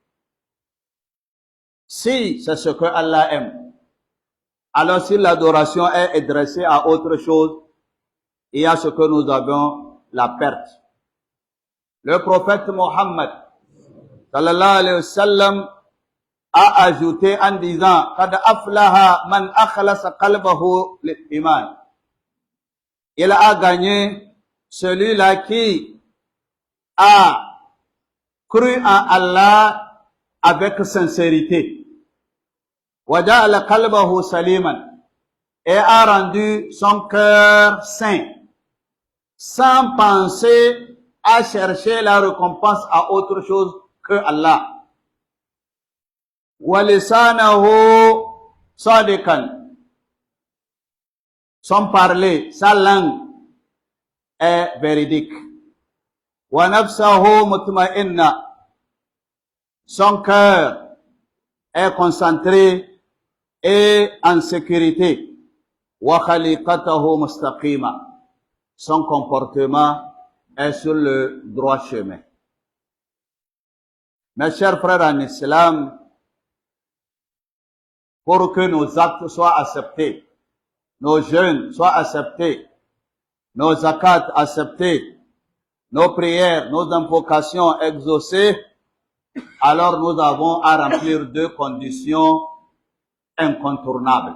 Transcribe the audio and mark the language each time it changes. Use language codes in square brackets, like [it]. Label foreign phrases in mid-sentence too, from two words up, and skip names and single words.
[fr] Si c'est ce que Allah aime, alors si l'adoration est adressée à autre chose, il y a ce que nous avons, la perte. Le prophète Mohammed, [ar] صلى الله عليه وسلم, [fr] a ajouté en disant, [ar] قد أفلح من أخلص قلبه للإيمان. [fr] Il a gagné celui-là qui a cru en Allah avec sincérité. [ar] وجعل قلبه سليما, [fr] et a rendu son cœur saint, sans penser à chercher la récompense à autre chose que Allah. [ar] ولسانه صادقا, [fr] son parler, sa langue est véridique. [ar] ونفسه مطمئنة, [fr] son cœur est concentré et en sécurité. [ar] وخليقته مستقيمة, [fr] son comportement est sur le droit chemin. Mes chers frères en islam, pour que nos actes soient acceptés, nos jeûnes soient acceptés, nos zakats acceptés, nos prières, nos invocations exaucées, alors nous avons à remplir deux conditions incontournables.